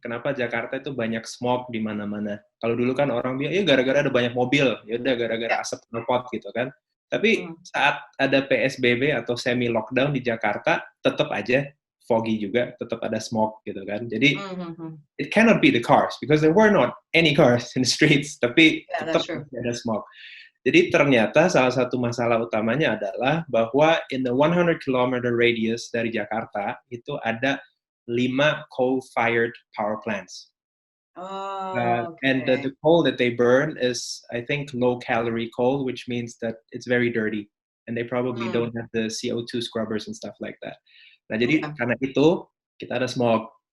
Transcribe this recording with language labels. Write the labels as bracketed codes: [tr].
[id] Kenapa Jakarta itu banyak smog di mana-mana? Kalau dulu kan orang bilang, ya gara-gara ada banyak mobil, ya udah gara-gara asap knalpot gitu kan. Tapi saat ada PSBB atau semi lockdown di Jakarta, tetap aja foggy juga, tetap ada smog gitu kan. [en] Jadi it cannot be the cars because there were not any cars in the streets, [id] tapi tetap ada smog. Jadi ternyata salah satu masalah utamanya adalah bahwa [en] in the 100 km radius [id] dari Jakarta itu ada 5 coal-fired power plants. [en] And the coal that they burn is, I think, low-calorie coal, which means that it's very dirty. And they probably don't have the CO2 scrubbers and stuff like that. [id] Nah, jadi karena itu, kita ada smog.